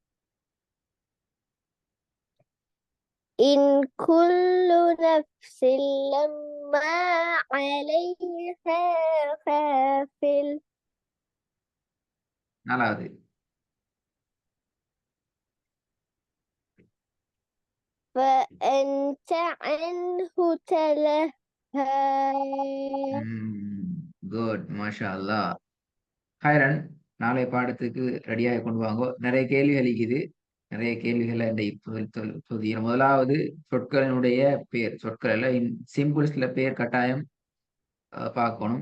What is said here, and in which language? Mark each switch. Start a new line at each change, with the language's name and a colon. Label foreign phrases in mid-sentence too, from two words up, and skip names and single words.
Arabic: إن كل نفس لما عليها حافظ.
Tamil: நாலாவது
Arabic: فأنت عنه تلهى. குட் ما شاء الله.
Tamil: ஹைரன் நாளை பாடத்துக்கு ரெடியாக கொண்டு வாங்கோ. நிறைய கேள்விகள் இருக்குது. நிறைய கேள்விகளை புதிய முதலாவது சொற்களினுடைய பேர். சொற்கள் எல்லாம் சிம்பிள்ஸ்ல பேர் கட்டாயம் பார்க்கணும்.